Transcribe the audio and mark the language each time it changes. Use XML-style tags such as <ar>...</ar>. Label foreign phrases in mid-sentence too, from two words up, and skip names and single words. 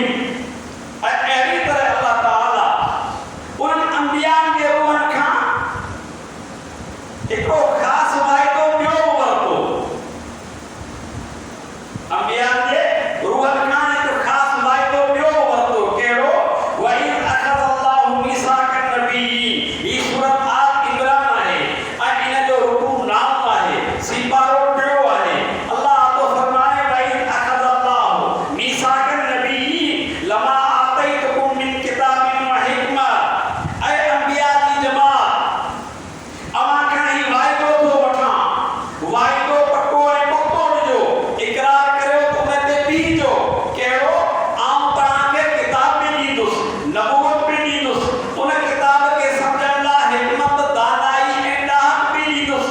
<sd>ऐं अहिड़ी तरह अल्लाह ताला उन्हनि अंबियानि जे रूहनि खां हिकिड़ो ख़ासि वाइदो ॿियो वरितो, अंबियानि जे रूहनि खां हिकु ख़ासि वाइदो ॿियो वरितो। कहिड़ो?</sd> <ar>وإذ أخذ الله ميثاق النبيين.</ar> <sd>ही सूरत आल इमरान आहे ऐं इन जो रुकू नाम आहे, सिपारो टियों आहे। अल्लाह तो फरमाए</sd> <ar>وإذ أخذ الله ميثاق النبيين لما آتيتكم من كتاب وحكمة.</ar> <sd>ऐ अंबिया जी जमात, अवां खां ही वाइदो थो वठां, वाइदो पको ऐं पको ॾिजो, इक़रार करियो त उन ते बीहजो। कहिड़ो? आउं तव्हांखे किताब में ॾींदुसि, नबूवत बि ॾींदुसि, उन किताब खे सम्झण लाइ हिकमत, दानाई ऐं ॾाहक बि ॾींदुसि।</sd>